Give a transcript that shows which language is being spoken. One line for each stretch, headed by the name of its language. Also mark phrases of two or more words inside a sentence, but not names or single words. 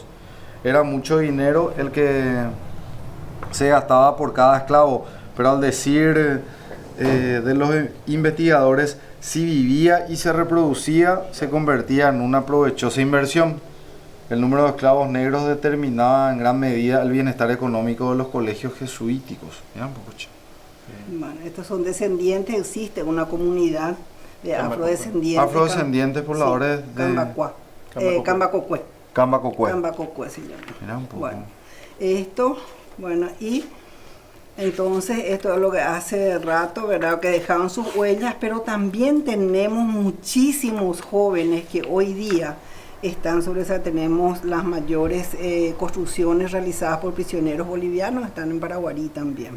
Spanish: Era mucho dinero el que se gastaba por cada esclavo, pero al decir de los investigadores, si vivía y se reproducía, se convertía en una provechosa inversión. El número de esclavos negros determinaba en gran medida el bienestar económico de los colegios jesuíticos. Mira un poco, che. Bueno, estos son descendientes, existe una comunidad de Cambacocué. Afrodescendientes pobladores de Cambacuá, Cambacocué. Cambacocué. Cambacocué. Cambacocué se llama. Mira un poco. Bueno, y entonces esto es lo que hace rato, ¿verdad? Que dejaron sus huellas, pero también tenemos muchísimos jóvenes que hoy día están sobre esa, tenemos las mayores construcciones realizadas por prisioneros bolivianos, están en Paraguarí también.